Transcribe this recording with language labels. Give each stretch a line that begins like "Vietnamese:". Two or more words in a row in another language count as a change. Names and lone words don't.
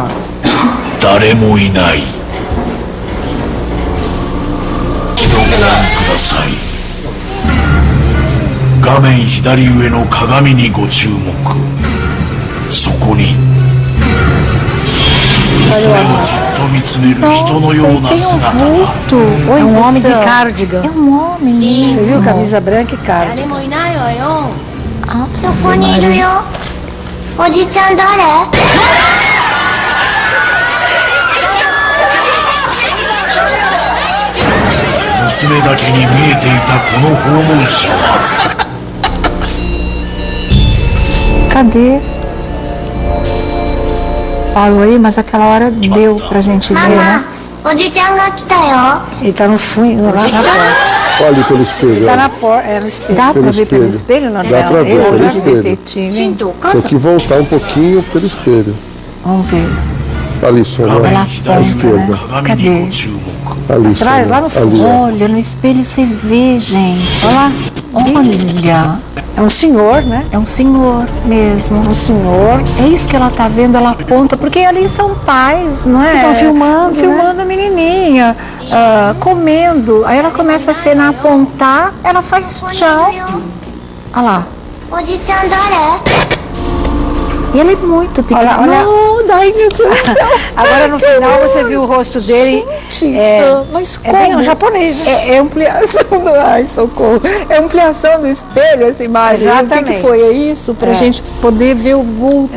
Japanese: 誰もいない。ご覧ください。画面左上の鏡にご注目。そこに娘をじっと見つめる人のような姿が。
Portuguese: É um homem de cardigan. É um homem. Você viu? Camisa branca e cardigan.
Japanese: 誰もいないわよ。そこにいるよ。おじちゃん誰？娘娘だけに見えていたこの訪問者は
Portuguese: Cadê? Parou aí, mas aquela hora deu pra gente ver, né?
Japanese: おじちゃんが来たよ。
Portuguese: Ele tá no fundo, lá na porta. Olha ali pelo espelho. Ele tá olha. na porta, no espelho. Dá pra Pelo ver pelo espelho. espelho, não? Dá pra ver pelo espelho. Detetive. Tem que voltar um pouquinho pelo espelho. Vamos ver. Ali, Sônia, Ela à aponta, esquerda. né? Cadê? Ali, Atrás, Sônia, lá no fundo. ali, ó. Olha, no espelho você vê, gente. Olha lá. Olha. É um senhor, né? É um senhor mesmo. Um senhor. É isso que ela tá vendo, ela aponta, porque ali são pais, não é? Estão filmando, Filmando a menininha, comendo. Aí ela começa a cena, apontar, ela faz tchau. Olha lá.
Japanese: おじちゃん誰？
Portuguese: E ele é muito pequeno. Olha. Não, daí meu Deus do céu. Agora no final você viu o rosto dele. Gente, mas É bem como? um japonês, né? É ampliação do... Ai, socorro. É ampliação do espelho essa imagem. Exatamente. O que foi? É isso? Pra É. gente poder ver o vulto.